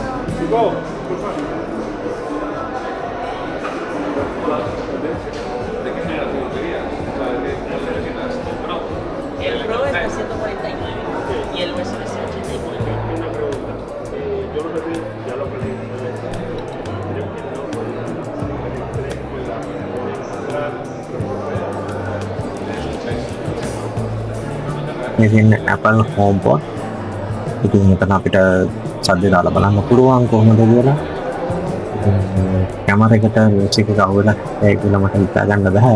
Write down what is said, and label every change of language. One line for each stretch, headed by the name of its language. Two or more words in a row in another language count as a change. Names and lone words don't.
Spanish: El Pro es 149 y el USB es 89. Una pregunta. Yo lo pedí, ya lo pedí. Creo que no
Sinhala: මේ තියෙන Apple HomePod. ඉතින් එතන අපිට සද්ද දාලා බලන්න පුළුවන් කොහොමද කියලා. කැමරා එකට මියුසික් එක අහුවෙලා ඒක කියලා මට හිතා ගන්න බෑ.